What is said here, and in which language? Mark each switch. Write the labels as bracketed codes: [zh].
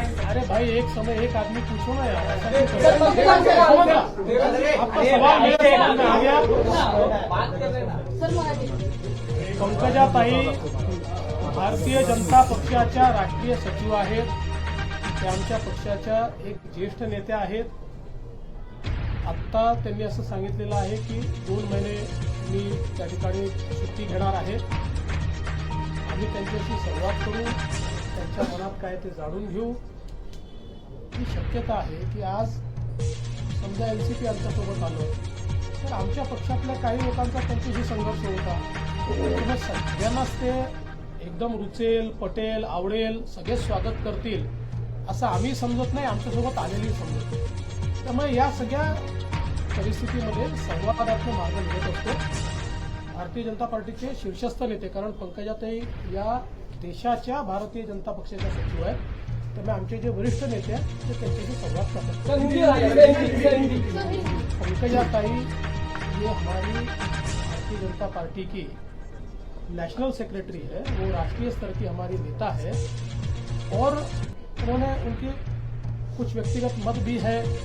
[hi] अरे भाई एक समय एक आदमी पूछो ना यार, ऐसा क्यों कर रहे हो? आपका सवाल मेरे समझ में आ गया। [mr] पंकजा ताई भारतीय जनता पक्षाच्या राष्ट्रीय सचिव आहेत, त्या आमच्या पक्षाच्या एक ज्येष्ठ नेत्या आहेत. आत्ता त्यांनी असं सांगितलेलं आहे की 2 महिने मी त्या ठिकाणी सुट्टी घेणार आहे. आम्ही त्यांच्याशी संवाद करू, त्यांच्या मनात काय ते जाणून घेऊ. ही शक्यता आहे की आज समजा एनसीपी आमच्यासोबत आलं तर आमच्या पक्षातल्या काही लोकांचा त्यांच्याशी संघर्ष होता, मग सगळ्यांनाच ते एकदम रुचेल, पटेल, आवडेल, सगळे स्वागत करतील असं आम्ही समजत नाही, आमच्यासोबत आलेली समजत नाही. त्यामुळे या सगळ्या परिस्थितीमध्ये संवादात्मक मार्ग निघत असतो. भारतीय जनता पार्टीचे शीर्षस्थ नेते, कारण पंकजाताई या देशाच्या भारतीय जनता पक्षाच्या सचिव आहेत, त्यामुळे आमचे जे वरिष्ठ नेते आहेत ते त्यांच्याशी संवाद करतात. [hi] पंकजाताई ये हमारी भारतीय जनता पार्टी की नेशनल सेक्रेटरी है, वो राष्ट्रीय स्तर की हमारी नेता है और उन्होंने उनके कुछ व्यक्तिगत मत भी है.